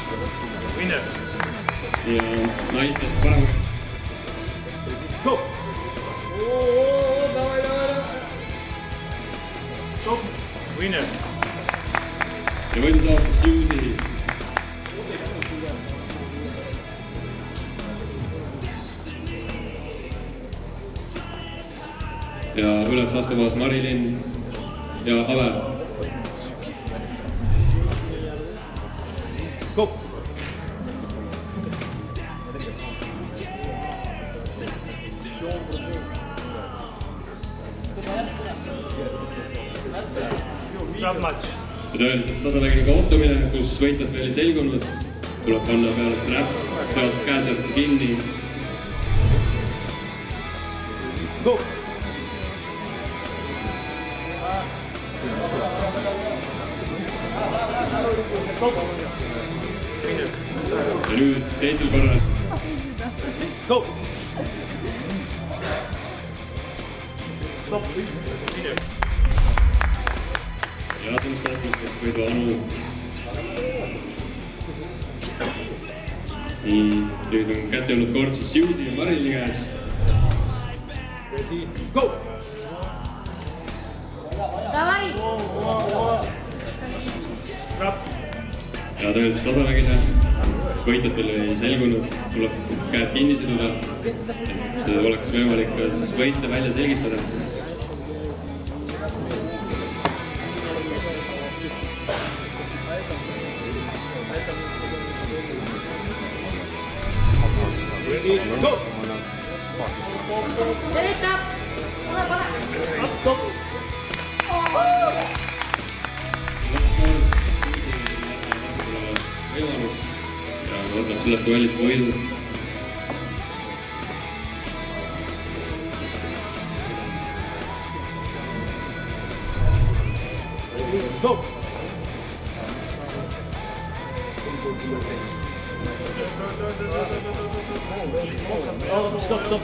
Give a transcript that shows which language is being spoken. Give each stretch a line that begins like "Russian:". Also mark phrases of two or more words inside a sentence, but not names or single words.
Estonian: Winner. Ja naistest paremaks.
English: Go! Stop! Winner.
Estonian: Ja võidu saavutas Siusi. Ja üles astuvad Marilyn ja Haver. Go!
English: Strap match.
Estonian: Ja tõeliselt tasavägine kohtumine, kus võitjad veel ei selgunud. Tuleb panna peale strap, peavad käed sealt kinni. Go! Ja nüüd teisel korral.
English: Go! Stop! Winner.
Estonian: Ja sellest kohtumistest võidu Anu. Nüüd on kätte olnud kord siis Siusi ja Marilini käes.
English: Ready, go! Strap.
Estonian: Ja tõeliselt tasavägine. Võitjatel ei selgunud, tuleb käed kinni siduda, et oleks võimalik võite välja selgitada.
English: Ready, go!
Estonian: Stop! Võimalust ja võtab sellest duellist võidu. Go! Stop.